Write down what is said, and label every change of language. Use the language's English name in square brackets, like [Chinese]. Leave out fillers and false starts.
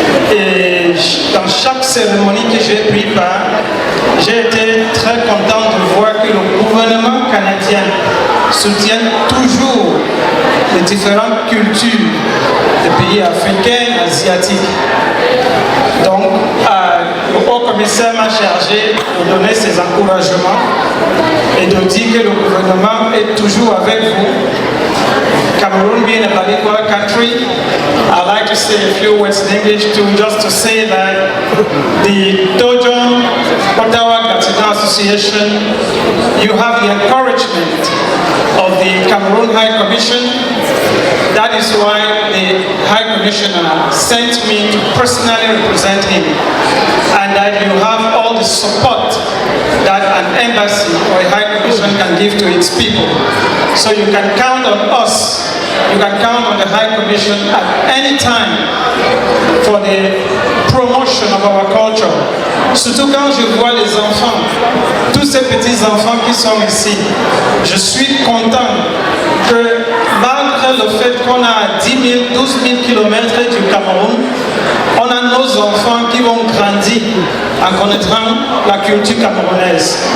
[French] Et dans chaque cérémonie que j'ai pris part, j'ai été très content de voir que le gouvernement canadien soutient toujours les différentes cultures des pays africains, asiatiques. Donc, le haut commissaire m'a chargé de donner ses encouragements et de dire que le gouvernement est toujours avec vous. [English] Cameroon being a bilingual country, I'd like to say a few words in English too, just to say that the Dojon Ottawa Gatineau Association, you have the encouragement of the Cameroon High Commission. That is why the High Commissioner sent me to personally represent him, and that you have all the support that an embassy or a High Commission can give to its people. So you can count on us, you can count on the High Commission at any time for the promotion of our culture. [French] Surtout quand je vois les enfants, tous ces petits enfants qui sont ici, je suis content que malgré le fait qu'on a 10 000, 12 000 kilomètres du Cameroun, on a nos enfants qui vont grandir en connaissant la culture camerounaise.